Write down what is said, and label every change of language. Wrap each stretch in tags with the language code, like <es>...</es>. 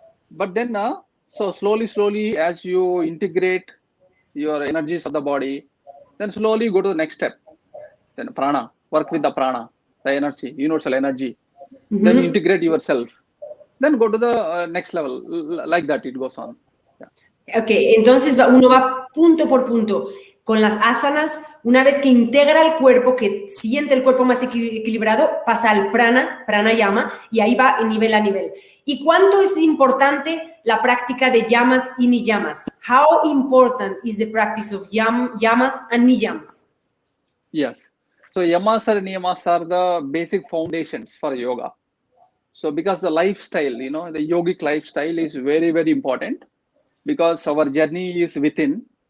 <en>But then, so slowly, as you integrate your energies of the body, then slowly go to the next step. Then prana, work with the prana, the energy, universal energy. Mm-hmm. Then integrate yourself. Then go to the next level. Like that, it goes on. Yeah.</en> <es>Ok, entonces uno va punto por punto. Con las asanas, una vez que integra el cuerpo, que siente el cuerpo más equilibrado, pasa al pranayama, y ahí va nivel a nivel. ¿Y cuánto es importante la práctica de yamas y niyamas?</es> <en>How important is the practice of yamas and niyamas? Yes. So yamas and niyamas are the basic foundations for yoga. So because the lifestyle, the yogic lifestyle is very, very important, because our journey is within.</en>